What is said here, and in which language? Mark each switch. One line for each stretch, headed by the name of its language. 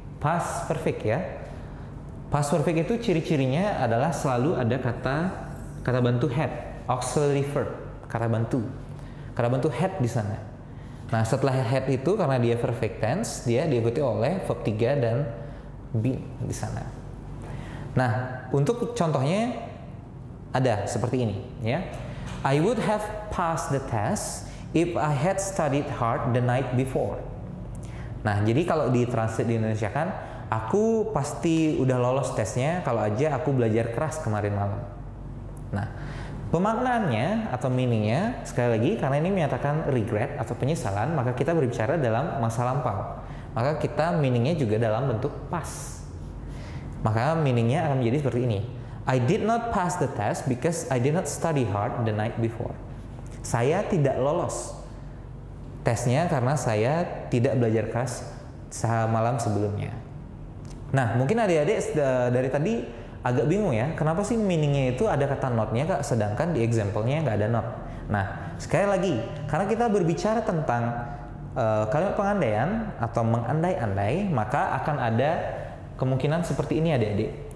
Indonesian: Past perfect, ya. Past perfect itu ciri-cirinya adalah selalu ada kata bantu had, auxiliary verb, kata bantu had di sana. Nah, setelah had itu karena dia perfect tense, dia diikuti oleh verb 3 dan been di sana. Nah, untuk contohnya ada seperti ini, ya.
English: I would have passed the test if I had studied hard the night before.
Indonesian: Nah, jadi kalau ditranslate di Indonesia kan, aku pasti udah lolos tesnya kalau aja aku belajar keras kemarin malam. Nah, pemaknaannya atau meaningnya sekali lagi karena ini menyatakan regret atau penyesalan, maka kita berbicara dalam masa lampau. Maka kita meaningnya juga dalam bentuk past. Maka meaningnya akan menjadi seperti ini.
English: I did not pass the test because I did not study hard the night before.
Indonesian: Saya tidak lolos tesnya karena saya tidak belajar keras malam sebelumnya. Nah, mungkin adik-adik dari tadi agak bingung ya, kenapa sih meaningnya itu ada kata not-nya kak, sedangkan di example-nya nggak ada not. Nah, sekali lagi, karena kita berbicara tentang kalimat pengandaian atau mengandai-andai, maka akan ada kemungkinan seperti ini adik-adik.